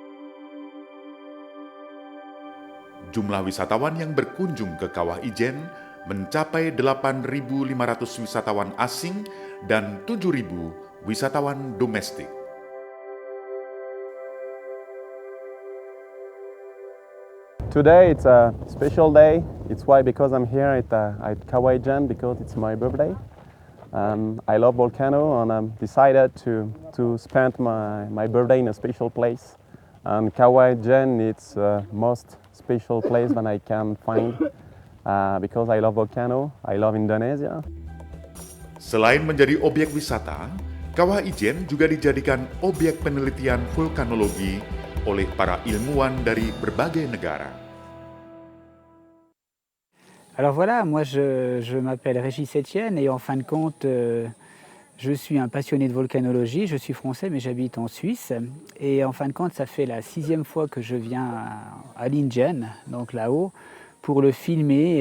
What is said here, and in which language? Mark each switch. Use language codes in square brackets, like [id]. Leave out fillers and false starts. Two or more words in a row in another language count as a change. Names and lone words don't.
[id] Jumlah wisatawan yang berkunjung ke Kawah Ijen mencapai 8.500 wisatawan asing dan 7.000 wisatawan domestik. [en] Today it's a special day. It's why because I'm here at Kauai Gen because it's my birthday. I love volcano and I'm decided to spend my birthday in a special place. And Kauai Gen it's most special place that I can find because I love volcano. I love Indonesia. [id] Selain menjadi objek wisata, Kawah Ijen juga dijadikan objek penelitian vulkanologi oleh para ilmuwan dari berbagai negara. [fr] Alors voilà, moi je m'appelle Régis Etienne et en fin de compte, je suis un passionné de volcanologie. Je suis français mais j'habite en Suisse. Et en fin de compte, ça fait la 6e fois que je viens à l'Ingen, donc là-haut, pour le filmer.